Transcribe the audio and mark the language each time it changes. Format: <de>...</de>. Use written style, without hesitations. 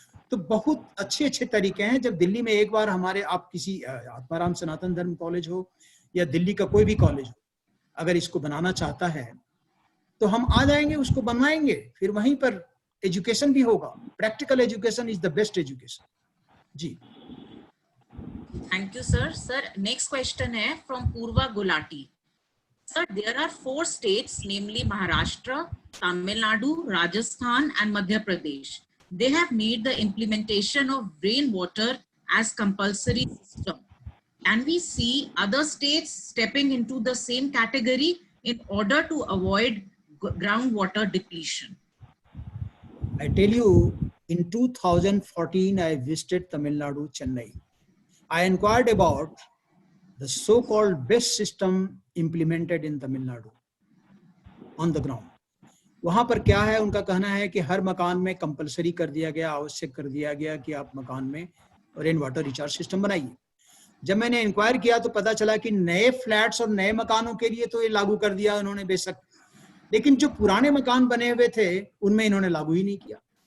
<hi>तो बहुत अच्छे तरीके हैं। जब दिल्ली में एक बार हमारे, आप किसी आत्माराम सनातन धर्म कॉलेज हो या दिल्ली का कोई भी कॉलेज हो, अगर इसको बनाना चाहता है तो हम आ जाएंगे, उसको बनवाएंगे, फिर वहीं पर एजुकेशन भी होगा।</hi> <en>Practical education is the best education.</en> <hi>Ji,</hi> <en>Thank you, sir. Sir, next question</en> <hi>है</hi> <en>from Purva Gulati. Sir, there are 4 states, namely Maharashtra, Tamil Nadu, Rajasthan, and Madhya Pradesh. They have made the implementation of rainwater as compulsory system. Can we see other states stepping into the same category in order to avoid groundwater depletion? I tell you, in 2014, I visited Tamil Nadu, Chennai. I inquired about the so-called best system implemented in Tamil Nadu on the ground.</en> <hi>वहां पर क्या है, उनका कहना है कि हर मकान में कंपलसरी कर दिया गया, आवश्यक कर दिया गया कि आप मकान में रेन वाटर रिचार्ज सिस्टम बनाइए। जब मैंने इंक्वायर किया तो पता चला कि नए फ्लैट्स और नए मकानों के लिए तो ये लागू कर दिया उन्होंने बेशक, लेकिन जो पुराने मकान बने हुए थे उनमें इन्होंने लागू ही नहीं किया।</hi>